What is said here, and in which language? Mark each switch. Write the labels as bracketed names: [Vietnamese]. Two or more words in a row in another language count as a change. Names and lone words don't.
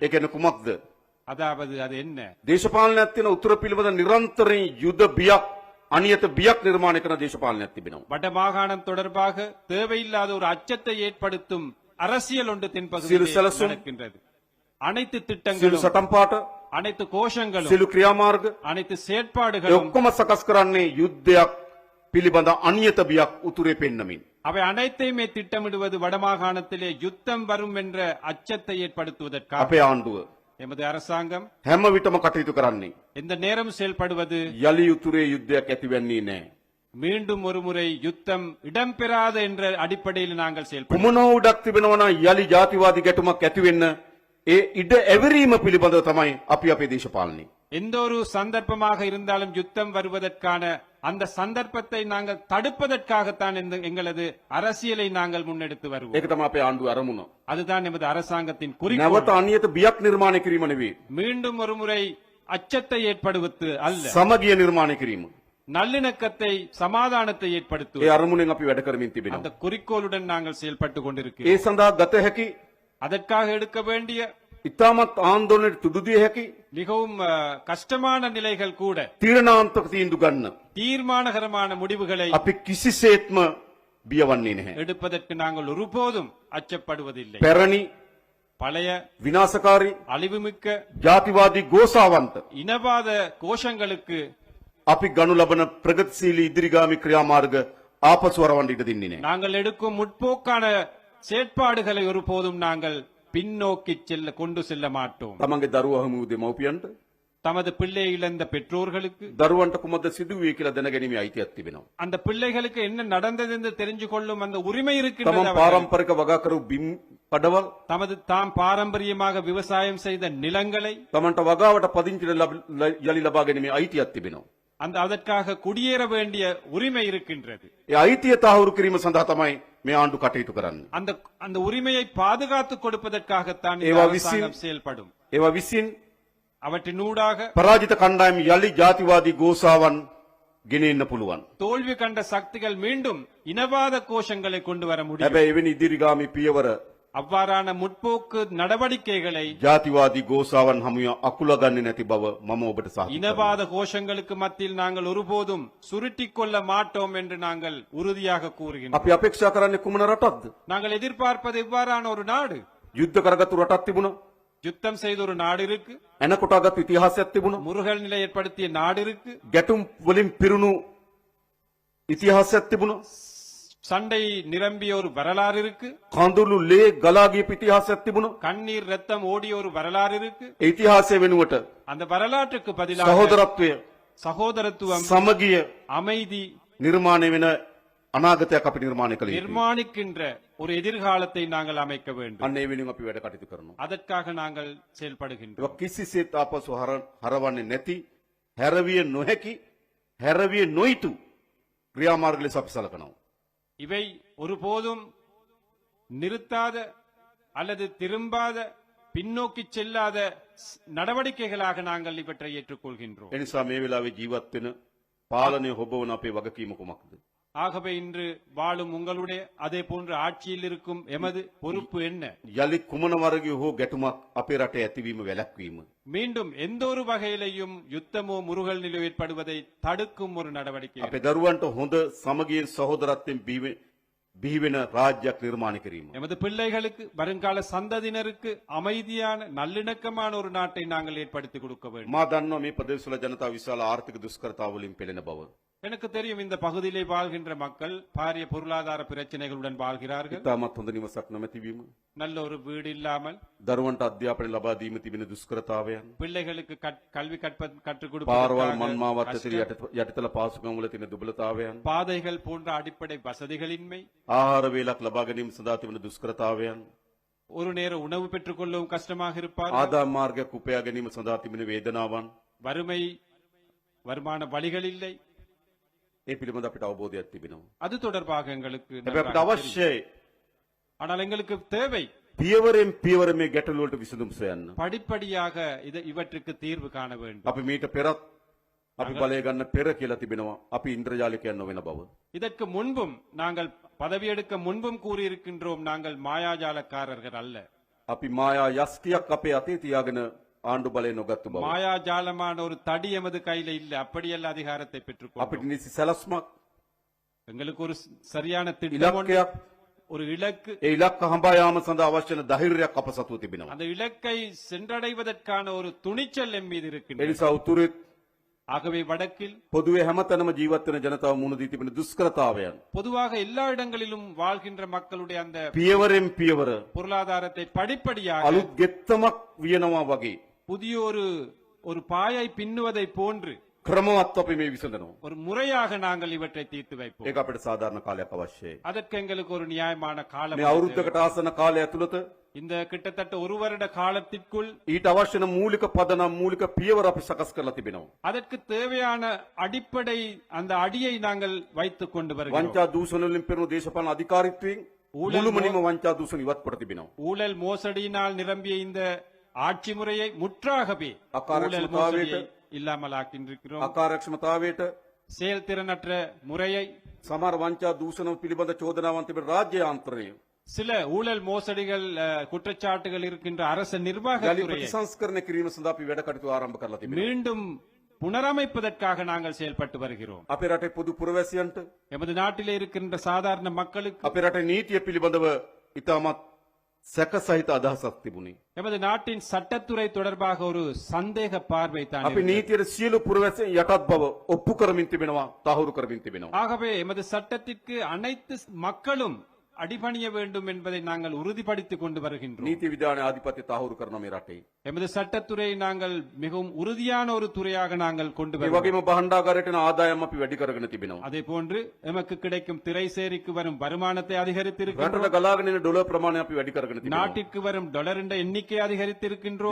[Sinhala] ඒ කියන්නේ කුමක්ද? [Tamil] அதாவது அது என்ன? [Sinhala] දේශපාලනයක් තියෙන උතුර පිළිබඳ නිරන්තරයෙන් යුද බියක් අනියත බියක් නිර්මාණය කරන දේශපාලනයක් තිබෙනවා. [Tamil] வடமாகாணம் தொடர்பாக தேவையில்லாத ஒரு அச்சத்தை ஏற்படுத்தும் அரசியல் ஒன்று சிறு தென்பகுதியில் செலசும், நடக்கின்றது. அனைத்து [Sinhala] සියලු [Tamil] திட்டங்களும் [Sinhala] සටන් පාට, [Tamil] அனைத்து கோஷங்களும் [Sinhala] සියලු ක්‍රියාමාර්ග [Tamil] அனைத்து [Sinhala] ඒ [Tamil] செயற்பாடுகளும் [Sinhala] ඔක්කොම සකස් කරන්නේ යුද්ධයක් පිළිබඳ අනියත බියක් උතුරේ පෙන්නමින්. [Tamil] அவை அனைத்தையுமே திட்டமிடுவது வடமாகாணத்திலே யுத்தம் வரும் என்ற அச்சத்தை ஏற்படுத்துவதற்காக. [Sinhala] අපේ ආණ්ඩුව [Tamil] எமது அரசாங்கம் [Sinhala] හැම විටම කටයුතු කරන්නේ [Tamil] எந்த நேரம் செயல்படுவது [Sinhala] යලි උතුරේ යුද්ධයක් ඇතිවෙන්නේ නැහැ. [Tamil] மீண்டும் ஒருமுறை யுத்தம் இடம்பெறாத என்ற அடிப்படையில் நாங்கள் செயல்படுவோம். [Sinhala] කුමන උඩක් තිබෙනවා නම් යලි ජාතිවාදී ගැටුමක් ඇති වෙන්න ඒ ඉඩ ඇවිරීම පිළිබඳව තමයි අපි අපේ දේශපාලනය. [Tamil] எந்த ஒரு சந்தர்ப்பமாக இருந்தாலும் யுத்தம் வருவதற்கான அந்த சந்தர்ப்பத்தை நாங்கள் தடுப்பதற்காகத்தான் எங்களது அரசியலை நாங்கள் முன்னெடுத்து வருவோம். [Sinhala] ඒක තමයි අපේ ආණ්ඩුවේ අරමුණ. [Tamil] அதுதான் எமது அரசாங்கத்தின் குறிக்கோள். [Sinhala] නැවත අනියත බියක් නිර්මාණය කිරීම නෙවෙයි. [Tamil] மீண்டும் ஒருமுறை அச்சத்தை ஏற்படுவது அல்ல, [Sinhala] සමගිය නිර්මාණය කිරීම. [Tamil] நல்லிணக்கத்தை சமாதானத்தை [Sinhala] ඒ [Tamil] ஏற்படுத்துவது. [Sinhala] අරමුණෙන් අපි වැඩ කරමින් [Tamil] அந்த [Sinhala] තිබෙනවා. [Tamil] குறிக்கோளுடன் நாங்கள் செயல்பட்டு [Sinhala] ඒ [Tamil] கொண்டிருக்கிறோம். [Sinhala] සඳහා ගත හැකි [Tamil] அதற்காக எடுக்க வேண்டிய [Sinhala] ඉතාමත් ආන්දෝලනයට තුඩු දිය හැකි [Tamil] மிகவும் கஷ்டமான நிலைகள் கூட [Sinhala] තීරණාත්මක තීන්දුව ගන්න [Tamil] தீர்மானகரமான முடிவுகளை [Sinhala] අපි කිසිසේත්ම බියවන්නේ නැහැ. [Tamil] எடுப்பதற்கு நாங்கள் ஒருபோதும் அச்சப்படுவதில்லை. [Sinhala] පැරණි [Tamil] பழைய [Sinhala] විනාශකාරී [Tamil] அழிவுமிக்க [Sinhala] ජාතිවාදී ගෝසාවන්ත [Tamil] இனவாத கோஷங்களுக்கு [Sinhala] අපි ගනු ලබන ප්‍රගතිශීලී ඉදිරිගාමී ක්‍රියාමාර්ග ආපසු වරවන්න ඉඩ දෙන්නේ නැහැ. [Tamil] நாங்கள் எடுக்கும் முற்போக்கான செயற்பாடுகளை ஒருபோதும் நாங்கள் பின்னோக்கி கொண்டு செல்ல மாட்டோம். [Sinhala] තමන්ගේ දරුවා හමු දෙමව්පියන්ට [Tamil] தமது பிள்ளை இழந்த பெற்றோர்களுக்கு [Sinhala] දරුවන්ට කුමක්ද සිදුවේ කියලා දැනගැනීමේ අයිතියක් තිබෙනවා. [Tamil] அந்த பிள்ளைகளுக்கு என்ன நடந்தது என்று தெரிஞ்சு கொள்ளும் அந்த உரிமை இருக்கின்றது. [Sinhala] තමන් [Tamil] அவர்களுக்கு. [Sinhala] පාරම්පරික වගා කරු බිම් කඩවල් [Tamil] தமது தாம் பாரம்பரியமாக விவசாயம் செய்த நிலங்களை [Sinhala] තමන්ට වගාවට පදිංචි යලි ලබා ගැනීමේ අයිතියක් තිබෙනවා. [Tamil] அதற்காக குடியேற வேண்டிய உரிமை இருக்கின்றது. [Sinhala] ඒ අයිතිය තහවුරු කිරීම සඳහා තමයි මේ ආණ්ඩු කටයුතු කරන්නේ. [Tamil] அந்த அந்த உரிமையை பாதுகாத்து கொடுப்பதற்காகத்தான் இந்த [Sinhala] ඒවා [Tamil] அரசாங்கம் [Sinhala] විසින්- [Tamil] செயல்படும். [Sinhala] ඒවා විසින් [Tamil] அவற்றினூடாக [Sinhala] පරාජිත කණ්ඩායම් යලි ජාතිවාදී ගෝසාවන් ගෙනෙන්න පුළුවන්. [Tamil] தோல்வி கண்ட சக்திகள் மீண்டும் இனவாத கோஷங்களை கொண்டு வர முடியும். [Sinhala] හැබැයි එවැනි ඉදිරිගාමී පියවර [Tamil] அவ்வாறான முற்போக்கு நடவடிக்கைகளை [Sinhala] ජාතිවාදී ගෝසාවන් හමුවේ අකුල ගන්නේ නැති බව මම ඔබට සාහිත කරනවා. [Tamil] இனவாத கோஷங்களுக்கு மத்தியில் நாங்கள் ஒருபோதும் சுருட்டிக் கொள்ள மாட்டோம் என்று நாங்கள் உறுதியாக கூறுகின்றோம். [Sinhala] අපි අපේක්ෂා කරන්නේ කුමන රටක්ද? [Tamil] நாங்கள் எதிர்பார்ப்பது இவ்வாறான ஒரு நாடு. [Sinhala] යුද්ධ කරගත්තු රටක් තිබුණා. [Tamil] யுத்தம் செய்த ஒரு நாடு இருக்கு, [Sinhala] එන කොටාගත්තු ඉතිහාසයක් තිබුණා. [Tamil] முருகல் நிலை ஏற்படுத்திய நாடு இருக்கு, [Sinhala] ගැටුම් වලින් පිරුණු ඉතිහාසයක් තිබුණා. [Tamil] சண்டை நிரம்பிய ஒரு வரலாறு இருக்கு, [Sinhala] කඳුළු ලේ ගලා ගියපු ඉතිහාසයක් තිබුණා. [Tamil] கண்ணீர் ரத்தம் ஓடிய ஒரு வரலாறு இருக்கு. [Sinhala] ඒ ඉතිහාසය වෙනුවට [Tamil] அந்த வரலாற்றுக்கு பதிலாக [Sinhala] සහෝදරත්වය, [Tamil] சகோதரத்துவம், [Sinhala] සමගිය [Tamil] அமைதி [Sinhala] නිර්මාණය වෙන අනාගතයක් අපි නිර්මාණය කළ යුතුයි. [Tamil] நிர்மாணிக்கின்ற ஒரு எதிர்காலத்தை நாங்கள் அமைக்க வேண்டும். [Sinhala] අන්න ඒ වෙනුවෙන් අපි වැඩ කටයුතු කරනවා. [Tamil] அதற்காக நாங்கள் செயல்படுகின்றோம். [Sinhala] ඒක කිසිසේත් ආපසු හරවන්නේ නැති, හැරවිය නොහැකි, හැරවිය නොයිතු ක්‍රියාමාර්ග ලෙස අපි සලකනවා. [Tamil] இவை ஒருபோதும் நிறுத்தாத அல்லது திரும்பாத பின்னோக்கி செல்லாத நடவடிக்கைகளாக நாங்கள் இவற்றை ஏற்றுக்கொள்கின்றோம். [Sinhala] ඒ නිසා මේ වෙලාවේ ජීවත් වෙන පාලනය හොබවන අපේ වගකීම කුමක්ද? [Tamil] ஆகவே இன்று வாழும் உங்களுடைய அதே போன்று ஆட்சியில் இருக்கும் எமது பொறுப்பு என்ன? [Sinhala] යලි කුමන වර්ගයේ හෝ ගැටුමක් අපේ රටේ ඇතිවීම වැළැක්වීම. [Tamil] மீண்டும் எந்த ஒரு வகையிலையும் யுத்தமோ முருகல் நிலை ஏற்படுவதை தடுக்கும் ஒரு நடவடிக்கை. [Sinhala] අපේ දරුවන්ට හොඳ සමගියෙන් සහෝදරත්වයෙන් බිහිවෙන රාජ්‍යයක් නිර්මාණය කිරීම. [Tamil] எமது பிள்ளைகளுக்கு வருங்கால சந்ததியினருக்கு அமைதியான நல்லிணக்கமான ஒரு நாட்டை நாங்கள் ஏற்படுத்தி கொடுக்க வேண்டும். [Sinhala] මා දන්නවා මේ ප්‍රදේශවල ජනතාව විශාල ආර්ථික දුෂ්කරතාවලින් පෙළෙන බව. [Tamil] எனக்கு தெரியும் இந்த பகுதியிலே வாழ்கின்ற மக்கள் பாரிய பொருளாதார பிரச்சனைகளுடன் வாழ்கிறார்கள். [Sinhala] ඉතාමත් හොඳ නිවසක් නොමැතිවීම. [Tamil] நல்ல ஒரு வீடு இல்லாமல் [Sinhala] දරුවන්ට අධ්‍යාපනය ලබා දීම තිබෙන දුෂ්කරතාවයන්. [Tamil] பிள்ளைகளுக்கு கல்வி கற்றுக் [Sinhala] පාරවල් [Tamil] கொடுப்பதற்காக [Sinhala] මන්මාවත් [Tamil] கஷ்டம், [Sinhala] ඇතුළේ යටිතල පාසුකම් වල තියෙන දුබලතාවයන්. [Tamil] பாதைகள் போன்ற அடிப்படை வசதிகளின்மை, [Sinhala] ආහාර වේලක් ලබා ගැනීම සඳහා තිබෙන දුෂ්කරතාවයන්. [Tamil] ஒரு நேர உணவு பெற்றுக் கொள்ளவும் கஷ்டமாக இருப்பார். [Sinhala] ආදායම් මාර්ගයක් උපයා ගැනීම සඳහා තිබෙන වේදනාවන්. [Tamil] வறுமை, வருமான வழிகள் இல்லை. [Sinhala] ඒ පිළිබඳ අපිට අවබෝධයක් තිබෙනවා. [Tamil] அது தொடர்பாக எங்களுக்கு [Sinhala] හැබැයි [Tamil] நன்றாக [Sinhala] අපිට [Tamil] தெரியும். [Sinhala] අවශ්‍යයි [Tamil] ஆனால் எங்களுக்கு தேவை [Sinhala] පියවරෙන් පියවර මේ ගැටලු වලට විසඳුම් සොයන්න. [Tamil] படிப்படியாக இவற்றுக்கு தீர்வு காண வேண்டும். [Sinhala] අපි මීට පෙරත් අපි බලය ගන්න පෙර කියලා තිබෙනවා. අපි ඉන්ද්‍රජාලිකයන් නොවන බව. [Tamil] இதற்கு முன்பும் நாங்கள் பதவியெடுக்க முன்பும் கூறியிருக்கின்றோம், நாங்கள் மாயாஜாலக்காரர்கள் அல்ல. [Sinhala] අපි මායා යස්තියක් අපේ අතේ තියාගෙන ආණ්ඩු බලය නොගත්තු බව. [Tamil] மாயாஜாலமான ஒரு தடி எமது கையில இல்ல, அப்படியல்ல அதிகாரத்தை பெற்றுக்கொண்டோம். [Sinhala] අපිට නිසි සැලස්මක් [Tamil] எங்களுக்கு ஒரு சரியான திட்டம் ஒன்று, [Sinhala] ඉලක්කයක් [Tamil] ஒரு இலக்கு. [Sinhala] ඒ ඉලක්ක හඹා යාම සඳහා අවශ්‍ය වෙන ධෛර්යයක් අප සතුව තිබෙනවා. [Tamil] அந்த இலக்கை சென்றடைவதற்கான ஒரு துணிச்சல் எம் மீது [Sinhala] ඒ [Tamil] இருக்கின்றது. [Sinhala] නිසා උතුරේ [Tamil] ஆகவே வடக்கில் [Sinhala] පොදුවේ හැමතැනම ජීවත් වෙන ජනතාව මුහුණ දී තිබෙන දුෂ්කරතාවයන් [Tamil] பொதுவாக எல்லா இடங்களிலும் வாழ்கின்ற மக்களுடைய அந்த [Sinhala] පියවරෙන් පියවර [Tamil] பொருளாதாரத்தை படிப்படியாக [Sinhala] අලුත් ගෙත්තමක් වියනවා වගේ [Tamil] புதிய ஒரு பாயை பின்னுவதை போன்று [Sinhala] ක්‍රමවත් අපි මේ විසඳනවා. [Tamil] ஒரு முறையாக நாங்கள் இவற்றை தீர்த்து வைப்போம். [Sinhala] ඒක අපිට සාධාරණ කාලයක් අවශ්‍යයි. [Tamil] அதற்கு எங்களுக்கு ஒரு நியாயமான காலம் [Sinhala] මේ [Tamil] தேவை. [Sinhala] අවුරුද්දකට ආසන කාලය ඇතුළත [Tamil] இந்த கிட்டத்தட்ட ஒரு வருட காலத்திற்குள் [Sinhala] ඊට අවශ්‍ය වෙන මූලික පදනම් මූලික පියවර අපි සකස් කරලා තිබෙනවා. [Tamil] அதற்கு தேவையான அடிப்படை அந்த அடியை நாங்கள் வைத்துக் கொண்டு வருகிறோம். [Sinhala] වංචා දූෂණ වලින් පෙරුණු දේශපාලන අධිකාරීත්වයෙන් මුළුමනින්ම වංචා දූෂණ ඉවත් කොට තිබෙනවා. [Tamil] ஊழல் மோசடியினால் நிரம்பிய இந்த ஆட்சி முறையை முற்றாகவே ஊழல் [Sinhala] அகாரக்ஷமதாவேට [Tamil] மோசடியை இல்லாமல் ஆக்கியிருக்கிறோம். [Sinhala] අකාර්යක්ෂමතාවයට [Tamil] செயல்திறனற்ற முறையை, [Sinhala] සමහර වංචා දූෂණ පිළිබඳ චෝදනාවන් තිබෙන රාජ්‍ය යාන්ත්‍රණය [Tamil] சில ஊழல் மோசடிகள் குற்றச்சாட்டுகள் இருக்கின்ற அரசு [Sinhala] යලි [Tamil] நிர்வாகத்துறையை [Sinhala] ප්‍රතිසංස්කරණය කිරීම සඳහා අපි වැඩ කටයුතු ආරම්භ කරලා තිබෙනවා. [Tamil] மீண்டும் புனரமைப்பதற்காக நாங்கள் செயல்பட்டு வருகிறோம். [Sinhala] අපේ රටේ පොදු පුරවැසියන්ට [Tamil] எமது நாட்டிலே இருக்கின்ற சாதாரண மக்களுக்கு [Sinhala] අපේ රටේ නීතිය පිළිබඳව ඉතාමත් සැක සහිත අදහසක් තිබුණේ. [Tamil] எமது நாட்டின் சட்டத்துறை தொடர்பாக ஒரு சந்தேக பார்வை தான் [Sinhala] අපි [Tamil] இருக்கிறது. [Sinhala] නීතියට සියලු පුරවැසියන් යටත් බව ඔප්පු කරමින් තිබෙනවා, තහවුරු කරමින් තිබෙනවා. [Tamil] ஆகவே எமது சட்டத்திற்கு அனைத்து மக்களும் அடிபணிய வேண்டும் என்பதை நாங்கள் உறுதிப்படுத்திக் கொண்டு வருகின்றோம். [Sinhala] නීති විධානයේ ආධිපත්‍ය තහවුරු කරන මේ රටේ. [Tamil] எமது சட்டத்துறையை நாங்கள் மிகவும் உறுதியான ஒரு துறையாக நாங்கள் கொண்டு [Sinhala] ඒ [Tamil] வருகிறோம். [Sinhala] වගේම බහණ්ඩාගාරයට එන ආදායම් අපි වැඩි කරගෙන තිබෙනවා. [Tamil] அதே போன்று எமக்கு கிடைக்கும் திரைசேரிக்கு வரும் வருமானத்தை அதிகரித்திருக்கின்றோம். [Sinhala] රටට ගලාගෙන එන ඩොලර් ප්‍රමාණය අපි වැඩි කරගෙන තිබෙනවා. [Tamil] நாட்டிற்கு வரும் டாலர் எண்ணிக்கை அதிகரித்திருக்கின்றோம்.